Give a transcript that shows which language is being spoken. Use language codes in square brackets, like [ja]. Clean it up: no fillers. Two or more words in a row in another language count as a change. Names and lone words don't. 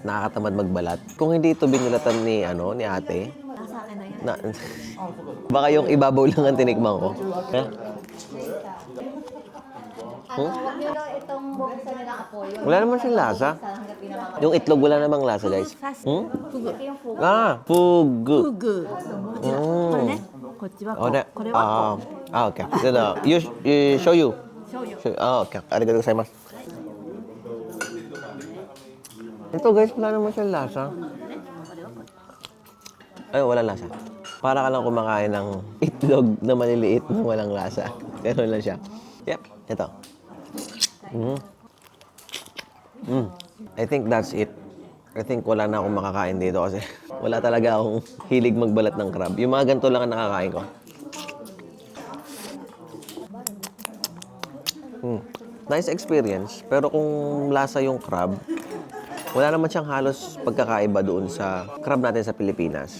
[tl] Nakakatamad magbalat. Kung hindi ito binulatan ni ate. Baka yung ibabaw lang ang tinikman ko. Ha? Huwag nyo lang itong buksan nila apoy. Wala naman siyang lasa. Yung itlog wala namang lasa guys. [ja] Hmm? Fugu. フグ。これね。こっちはこ Oh, う na. これはこ [en] Okay. You show you. Okay. [ja] Arigatou gozaimasu. [tl] Ito guys, wala naman siyang lasa. Ay, wala lasa. Para ka lang kumakain ng itlog na maliliit na walang lasa. Ganun lang siya. Yep, ito. [en] I think that's it. I think [tl] wala na akong makakain dito kasi wala talaga akong hilig magbalat ng crab. Yung mga ganito lang ang nakakain ko. [en] Nice experience. [tl] Pero kung lasa yung crab, wala naman siyang halos pagkakaiba doon sa crab natin sa Pilipinas.